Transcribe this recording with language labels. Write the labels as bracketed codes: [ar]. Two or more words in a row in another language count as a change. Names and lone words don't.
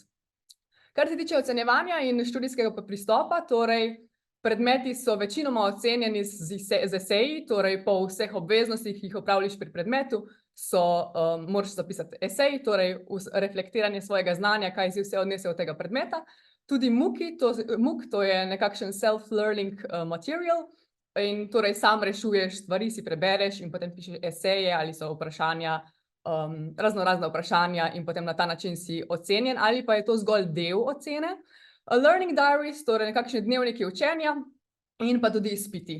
[sl] Kar se tiče ocenjevanja in študijskega pristopa, torej predmeti so večinoma ocenjeni z eseji, torej po vseh obveznostih, ki jih opravljaš pri predmetu, moraš zapisati esej, torej reflektiranje svojega znanja, kaj si vse odnesel od tega predmeta. Tudi MOOC, to je nekakšen [en] self-learning material, [sl] in torej sam rešuješ stvari, si prebereš in potem pišeš eseje ali so vprašanja, raznorazna vprašanja in potem na ta način si ocenjen ali pa je to zgolj del ocene. [en] Learning diaries, [sl] torej nekakšne dnevniki učenja in pa tudi izpiti.